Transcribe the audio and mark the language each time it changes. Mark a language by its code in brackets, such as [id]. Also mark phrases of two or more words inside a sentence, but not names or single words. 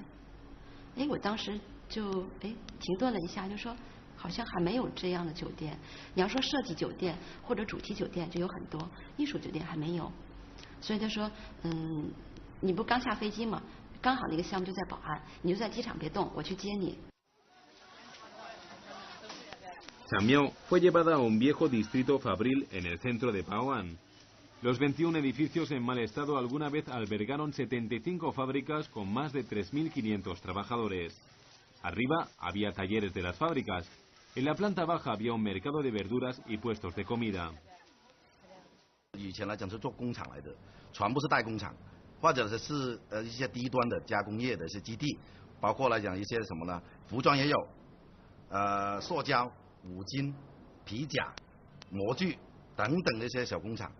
[zh] 哎，我当时就停顿了一下，就说好像还没有这样的酒店。你要说设计酒店或者主题酒店就有很多，艺术酒店还没有。所以他说，你不刚下飞机吗？刚好那个项目就在宝安，你就在机场别动，我去接你。 [es] Chamiao fue llevada a un viejo distrito fabril en el centro de Bao'an. Los 21 edificios en mal estado alguna vez albergaron 75 fábricas con más de 3.500 trabajadores. Arriba había talleres de las fábricas. En la planta baja había un mercado de verduras y puestos de comida. [zh] 以前来讲是做工厂来的，全部是代工厂，或者是一些低端的加工业的一些基地，包括来讲一些什么呢？服装也有，塑胶、五金、皮甲、模具等等的一些小工厂。